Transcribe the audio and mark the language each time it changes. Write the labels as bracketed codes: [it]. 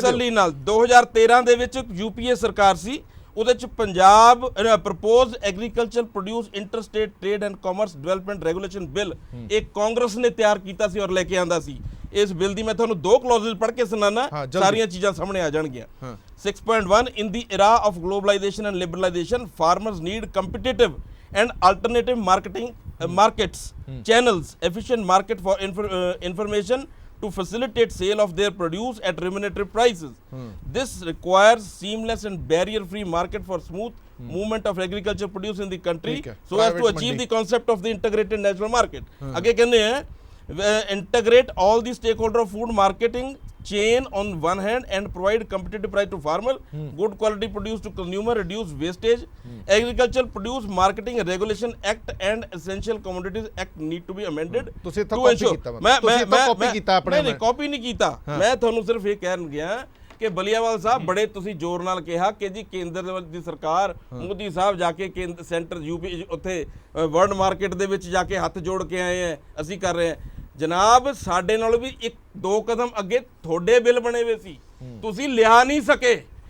[pa] ਤਸੱਲੀ ਨਾਲ 2013 ਦੇ ਵਿੱਚ UPA ਸਰਕਾਰ ਸੀ, ਉਹਦੇ ਚ Punjab propose agriculture produce interstate trade and commerce development regulation bill, ਇਹ ਕਾਂਗਰਸ ਨੇ ਤਿਆਰ ਕੀਤਾ ਸੀ ਔਰ ਲੈ ਕੇ ਆਂਦਾ ਸੀ। ਇਸ ਬਿੱਲ ਦੀ ਮੈਂ ਤੁਹਾਨੂੰ 2 ਕਲੌਜ਼ਸ ਪੜ੍ਹ ਕੇ ਸੁਣਾਣਾ, ਸਾਰੀਆਂ ਚੀਜ਼ਾਂ ਸਾਹਮਣੇ ਆ ਜਾਣਗੀਆਂ। [en] 6.1 in the era of globalization and liberalization farmers need competitive and alternative markets channels, efficient market for information to facilitate sale of their produce at remunerative prices. This requires seamless and barrier-free market for smooth movement of agriculture produce in the country so as to achieve the concept of the integrated national market. Again [hi] कहने हैं [en] integrate all the stakeholder of food marketing chain on one hand and provide competitive price to farmer, good quality produce to consumer, reduce wastage. Agricultural produce marketing regulation act and essential commodities act need to be amended to ensure। [pa] मैं copy ਨਹੀਂ ਕੀਤਾ, ਮੈਂ ਤੁਹਾਨੂੰ ਸਿਰਫ ਇਹ ਕਹਿਣ ਗਿਆ ਕਿ ਬਲੀਆਵਾਲ ਸਾਹਿਬ ਬੜੇ ਤੁਸੀਂ ਜ਼ੋਰ ਨਾਲ ਕਿਹਾ ਕਿ ਜੀ ਕੇਂਦਰ ਦੀ ਸਰਕਾਰ, ਮੋਦੀ ਸਾਹਿਬ ਜਾ ਕੇ ਸੈਂਟਰ UP ਉੱਥੇ ਵਰਲਡ ਮਾਰਕੀਟ ਦੇ ਵਿੱਚ ਜਾ ਕੇ ਹੱਥ ਜੋੜ ਕੇ ਆਏ ਆ, ਅਸੀਂ ਕਰ ਰਹੇ ਹਾਂ। ਜਨਾਬ ਸਾਡੇ ਨਾਲ ਵੀ 1-2 ਕਦਮ ਅੱਗੇ ਤੁਹਾਡੇ ਬਿੱਲ ਬਣੇ ਹੋਏ ਸੀ, ਤੁਸੀਂ ਲਿਆ ਨਹੀਂ ਸਕੇ।